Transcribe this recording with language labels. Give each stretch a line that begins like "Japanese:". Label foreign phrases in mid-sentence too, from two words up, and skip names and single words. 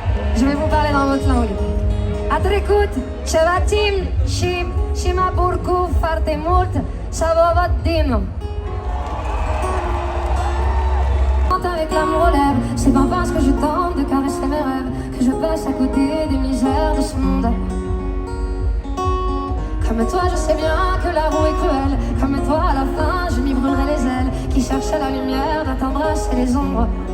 French: Je vais vous parler dans votre langue.
Romanian: A trecut, ceva timp și mă bucur foarte mult să vă văd din nou.
French: Avec l'amour aux lèvres, c'est pas parce que je tente de caresser mes rêves que je passe à côté des misères de ce monde. Comme toi, je sais bien que la roue est cruelle. Comme toi, à la fin, je m'y brûlerai les ailes qui cherchent la lumière dans t'embrasser les ombres.